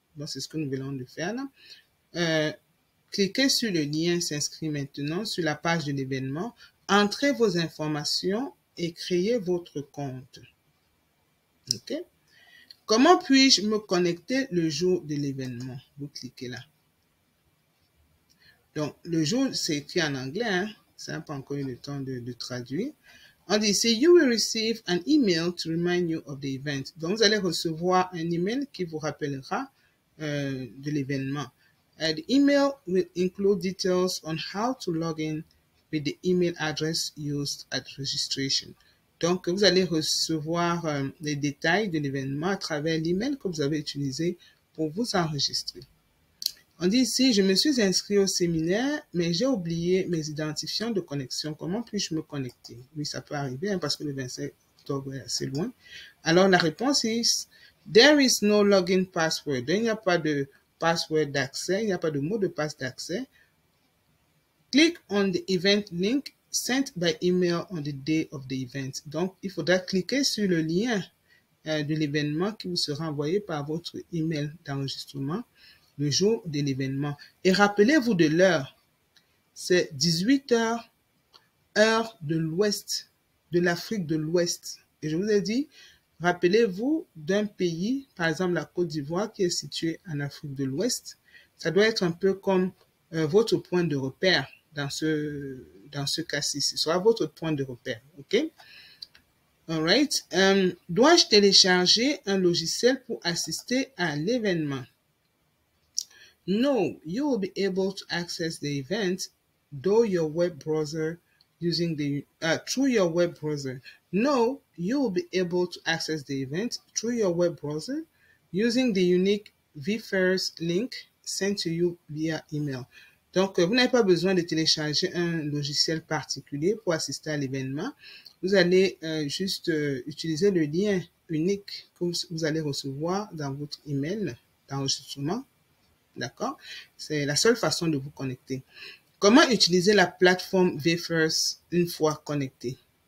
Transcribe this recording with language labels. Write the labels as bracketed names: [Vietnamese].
[French] Donc, c'est ce que nous venons de faire là. Cliquez sur le lien s'inscrire maintenant sur la page de l'événement. Entrez vos informations et créer votre compte. OK? Comment puis-je me connecter le jour de l'événement? Vous cliquez là. Donc, le jour, c'est écrit en anglais, hein? Ça n'a pas encore eu le temps de traduire. On dit ici, [English] you will receive an email to remind you of the event. [French] Donc, vous allez recevoir un email qui vous rappellera de l'événement. [English] The email will include details on how to log in with the email address used at registration. [French] Donc, vous allez recevoir les détails de l'événement à travers l'email que vous avez utilisé pour vous enregistrer. On dit ici, je me suis inscrit au séminaire, mais j'ai oublié mes identifiants de connexion. Comment puis-je me connecter? Oui, ça peut arriver hein, parce que le 27 octobre est assez loin. Alors, la réponse est, [English] there is no login password. [French] Il n'y a pas de password d'accès, il n'y a pas de mot de passe d'accès. [English] Click on the event link sent by email on the day of the event. [French] Donc, il faudra cliquer sur le lien de l'événement qui vous sera envoyé par votre email d'enregistrement le jour de l'événement. Et rappelez-vous de l'heure. C'est 18 h, heure de l'Ouest, de l'Afrique de l'Ouest. Et je vous ai dit, rappelez-vous d'un pays, par exemple la Côte d'Ivoire, qui est situé en Afrique de l'Ouest. Ça doit être un peu comme votre point de repère dans ce cas-ci. Ce sera votre point de repère. OK? [English] All right. [French] Dois-je télécharger un logiciel pour assister à l'événement? [English] No, you will be able to access the event through your web browser using the through your web browser. No, you will be able to access the event through your web browser using the unique VFairs link sent to you via email. [French] Donc, vous n'avez pas besoin de télécharger un logiciel particulier pour assister à l'événement. Vous allez juste utiliser le lien unique que vous allez recevoir dans votre email d'enregistrement. D'accord? C'est la seule façon de vous connecter. Comment utiliser la plateforme VFairs une fois connecté?